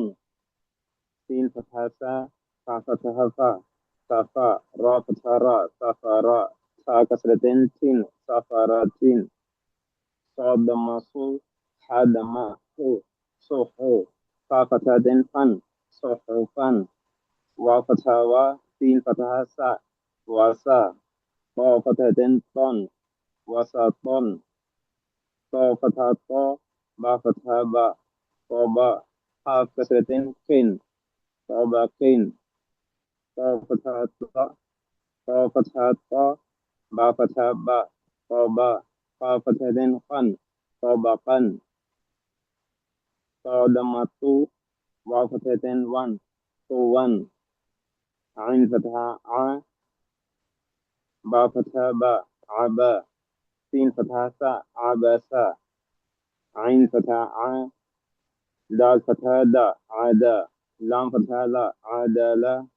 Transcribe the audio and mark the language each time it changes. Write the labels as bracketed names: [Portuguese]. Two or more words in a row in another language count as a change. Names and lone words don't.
[Arabic] سين فتحة سَ، فا فتحة فَ، سَفَ. را فتحة رَ، سَفَرَ. تا كسرتين تٍ، سَفَرَةٍ. صاد ضمة صُ، حا ضمة حُ، صُحُ. فا فتحتين فًا، صُحُفًا. واو فتحة وَ, سين فتحة سَ، وَسَ. طا فتحتين طًا، وَسَطًا. طا فتحة طَ، با فتحة بَ، طَبَ. قاف كسرتين قٍ، طَبَقٍ. طا فتحة طَ، با فتحة بَ, طَبَ. قاف فتحتين قًا، طَبَقًا. طا ضمة طُ، واو فتحتين وًا, قوان عين فتحة ع با فتحة با عبا سين فتحة سا عباسا عين فتحة ع دال فتحة دا عدا لام فتحة لا عدالا